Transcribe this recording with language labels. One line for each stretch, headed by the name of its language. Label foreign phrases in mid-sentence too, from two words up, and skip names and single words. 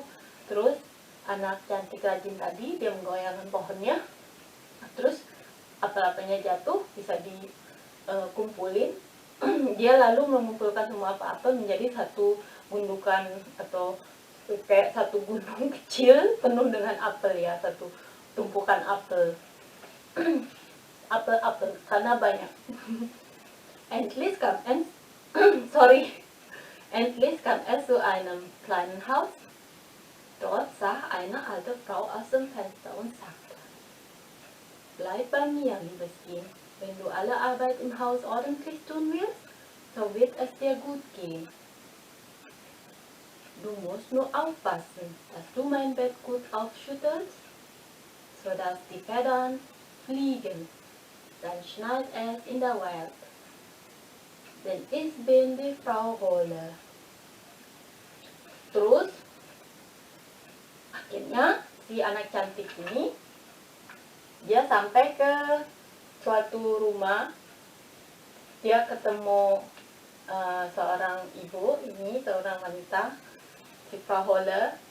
Indonesian: Terus anak cantik rajin tadi dia menggoyangkan pohonnya, terus apel-apelnya jatuh bisa dikumpulin. Dia lalu mengumpulkan semua apel-apel menjadi satu gundukan atau kayak satu gunung kecil penuh dengan apel ya, satu tumpukan apel. Apel-apel karena banyak.
German: Endlich kam es zu einem kleinen Haus. Dort sah eine alte Frau aus dem Fenster und sagte, bleib bei mir, liebes Kind. Wenn du alle Arbeit im Haus ordentlich tun willst, so wird es dir gut gehen. Du musst nur aufpassen, dass du mein Bett gut aufschüttelst, sodass die Federn fliegen. Dann schneit es in der Welt. Denn ich bin die Frau Holle.
Indonesian: Terus akhirnya si anak cantik ini dia sampai ke suatu rumah. Dia ketemu seorang ibu ini, seorang wanita, si Frau Holle.